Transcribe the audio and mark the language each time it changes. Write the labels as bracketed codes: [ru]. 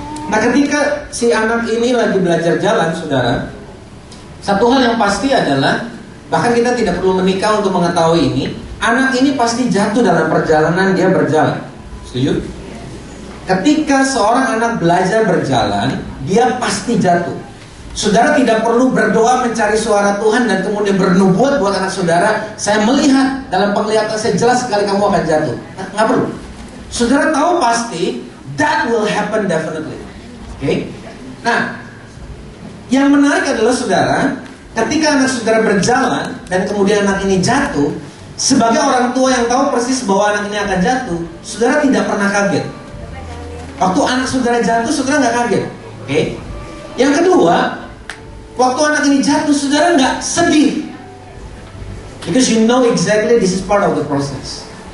[id] Nah, ketika si anak ini lagi belajar jalan, saudara, satu hal yang pasti adalah, bahkan kita tidak perlu menikah untuk mengetahui ini, anak ini pasti jatuh dalam perjalanan dia berjalan. Setuju? Ketika seorang anak belajar berjalan, dia pasti jatuh. Saudara tidak perlu berdoa mencari suara Tuhan dan kemudian bernubuat buat anak saudara, saya melihat dalam penglihatan saya jelas sekali kamu akan jatuh. Nggak perlu. Saudara tahu pasti [en] that will happen definitely. [id] Oke? Nah, yang menarik adalah saudara, ketika anak saudara berjalan dan kemudian anak ini jatuh, sebagai orang tua yang tahu persis bahwa anak ini akan jatuh, saudara tidak pernah kaget. Waktu anak saudara jatuh, saudara nggak kaget. Oke? Yang kedua, waktu anak ini jatuh, saudara nggak sedih, [en] because you know exactly this is part of the process.